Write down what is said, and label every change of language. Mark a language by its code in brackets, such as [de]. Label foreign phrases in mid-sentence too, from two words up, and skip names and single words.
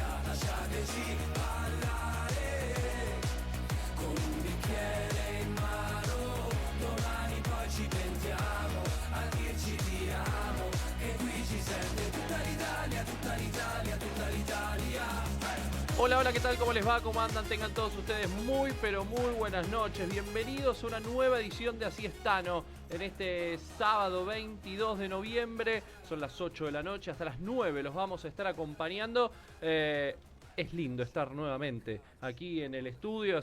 [it] Lasciateci parlare con un bicchiere in mano. Domani poi ci pentiamo a dirci ti amo, che qui ci sente tutta l'Italia, tutta l'Italia, tutta l'Italia. [es] Hola, hola, ¿qué tal? ¿Cómo les va? ¿Cómo andan? Tengan todos ustedes muy, pero muy buenas noches. Bienvenidos a una nueva edición de Así Estano. En este sábado 22 de noviembre, son las 8 de la noche, hasta las 9 los vamos a estar acompañando. Es lindo estar nuevamente aquí en el estudio.